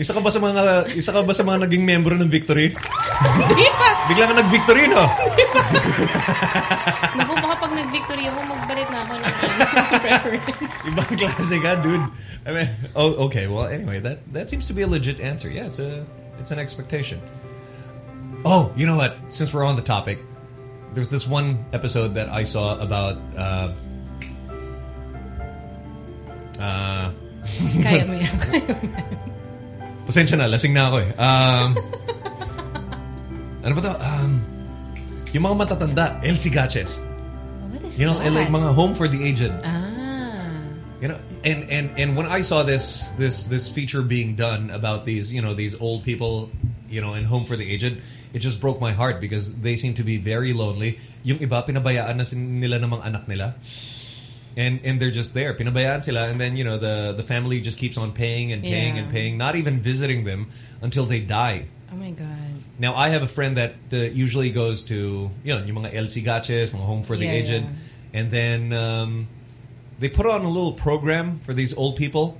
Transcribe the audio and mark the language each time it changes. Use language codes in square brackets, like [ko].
[tl] Isa ka ba sa mga naging member ng Victory? Hindi pa. Bigla ka nag-Victory, no? Hindi pa. Naku, baka pag nag-Victory ako, magbalit na ako ng preference. Ibang klase ka, dude. [en] I mean, okay. Well, anyway, that seems to be a legit answer. Yeah, it's an expectation. Oh, you know what? Since we're on the topic, there's this one episode that I saw about [tl] kaya mo yan. Pasensya na, lasing na ako eh. ano ba to? Yung mga matatanda, El Sigaches. [en] What is, you know, that? Like mga home for the aged. Ah. You know, and when I saw this feature being done about these, you know, these old people, you know, in home for the aged, it just broke my heart because they seem to be very lonely. [tl] Yung iba pinabayaan na nila ng mga anak nila. [en] And they're just there. [tl] Pinabayaan sila. [en] And then, you know, the family just keeps on paying and paying and paying, not even visiting them until they die. Oh, my God. Now, I have a friend that usually goes to, you know, [tl] yung mga El Sigaches, mga [en] home for the aged. Yeah. And then they put on a little program for these old people.